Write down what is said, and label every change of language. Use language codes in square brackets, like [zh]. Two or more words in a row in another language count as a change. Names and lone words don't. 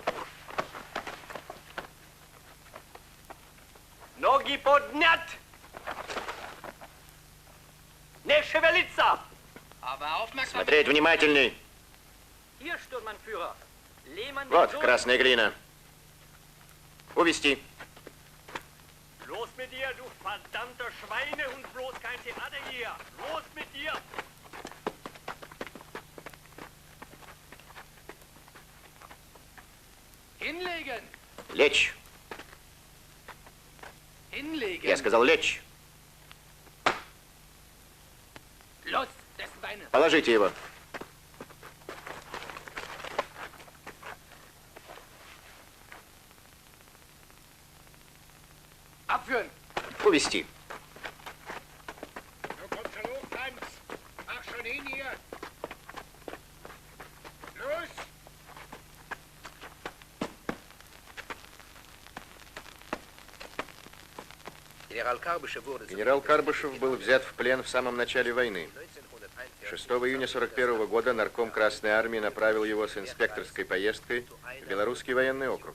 [ru] Ноги поднять! Не шевелиться! Смотреть внимательней. Вот красная глина. Увести. [de] Los mit dir, du verdammter Schweinehund, bloß kein Theater hier! Los mit dir! Hinlegen! [ru] Лечь. [de] Hinlegen! [ru] Я сказал лечь. [de] Los, das Beine! [ru] Положите его. [de] Abführen! [ru] Увести. [de] Du kommst schon hoch, Franz! Mach schon hin hier! Los! [ru] Генерал Карбышев был взят в плен в самом начале войны. 6 июня 1941 года нарком Красной Армии направил его с инспекторской поездкой в Белорусский военный округ.